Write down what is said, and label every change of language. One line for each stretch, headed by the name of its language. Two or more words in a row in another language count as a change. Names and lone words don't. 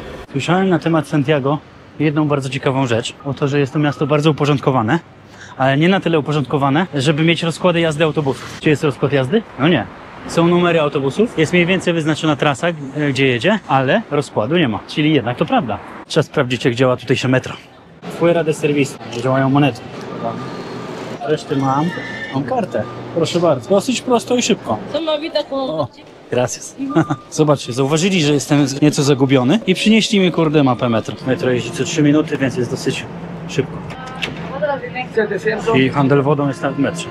Polish: Słyszałem na temat Santiago jedną bardzo ciekawą rzecz. O to, że jest to miasto bardzo uporządkowane, ale nie na tyle uporządkowane, żeby mieć rozkłady jazdy autobusów. Czy jest rozkład jazdy? No nie. Są numery autobusów, jest mniej więcej wyznaczona trasa, gdzie jedzie, ale rozkładu nie ma. Czyli jednak to prawda. Trzeba sprawdzić, jak działa tutejsze metro.
Spanish: Fuera de
Polish: serwisu, działają monety. Reszty mam kartę. Proszę bardzo. Dosyć prosto i szybko. O, gracias. Zobaczcie, zauważyli, że jestem nieco zagubiony i przynieśli mi kurde mapę metro. Metro jeździ co 3 minuty, więc jest dosyć szybko. I handel wodą jest w metrze.